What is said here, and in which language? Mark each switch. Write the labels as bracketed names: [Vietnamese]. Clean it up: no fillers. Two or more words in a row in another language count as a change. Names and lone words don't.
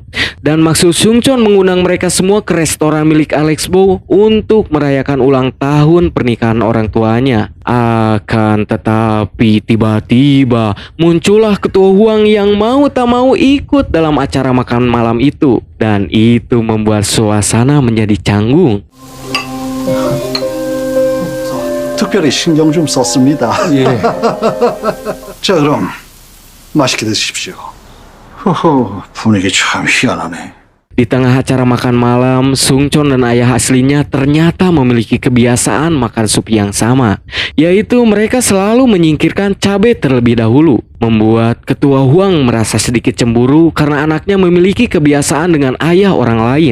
[Indonesian] Dan maksud Sungchon mengundang mereka semua ke restoran milik Alex Bo untuk merayakan ulang tahun pernikahan orang tuanya. Akan tetapi tiba-tiba muncullah Ketua Huang yang mau tak mau ikut dalam acara makan malam itu. Dan itu membuat suasana menjadi canggung. [Korean] 특별히 신경 좀 썼습니다. 예. 자, 그럼 맛있게 드십시오. 허허, 분위기 참 희한하네. [Indonesian] Di tengah acara makan malam, Sungchon dan ayah aslinya ternyata memiliki kebiasaan makan sup yang sama, yaitu mereka selalu menyingkirkan cabai terlebih dahulu, membuat Ketua Huang merasa sedikit cemburu karena anaknya memiliki kebiasaan dengan ayah orang lain.